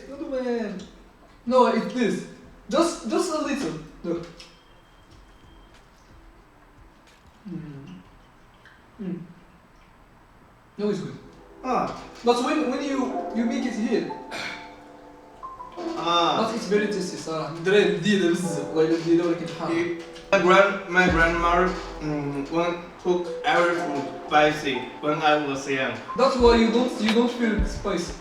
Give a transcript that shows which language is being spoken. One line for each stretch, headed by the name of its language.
English: No man. No, it's this. Just a little. Look. No, it's good. But when you make it here, but it's very tasty صراحة.
Arabic: دراري جديدة بزاف، والله جديدة ولكن حارة.
English: My grandmother won't cook every food spicy when I was young. That's why you don't feel spicy.